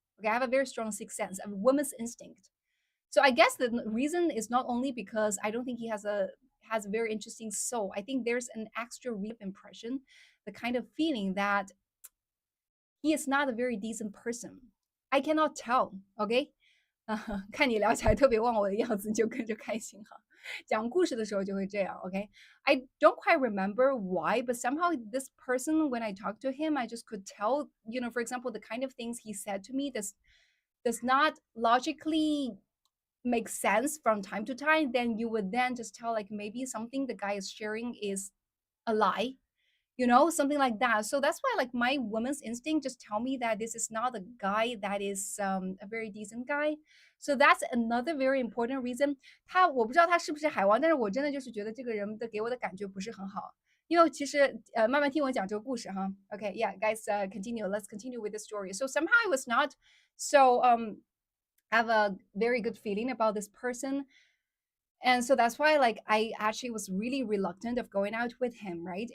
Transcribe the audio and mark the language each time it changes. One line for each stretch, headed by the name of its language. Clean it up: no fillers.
English: Okay, I have a very strong sixth sense, a woman's instinct. So I guess the reason is not only because I don't think he has a very interesting soul. I think there's an extra real impression, the kind of feeling that he is not a very decent person. I cannot tell.
Chinese: Okay, 看你聊起来特别忘我的样子，就跟着开心哈。讲故事的时候就会这样，
English: OK？I don't quite remember why, but somehow this person, when I talked to him, I just could tell, for example, the kind of things he said to me does not logically make sense from time to time. Then you would then just tell like maybe something the guy is sharing is a lie, something like that. So that's why like my woman's instinct just tell me that this is not a guy that is a very decent guy. So that's another very important reason.
Chinese: 我不知道他是不是海王，但是我真的就是觉得这个人的给我的感觉不是很好。因为其实慢慢听我讲这个故事哈。
English: Okay, yeah, guys, continue. Let's continue with the story. So somehow I was not so have a very good feeling about this person, and so that's why like I actually was really reluctant of going out with him, right?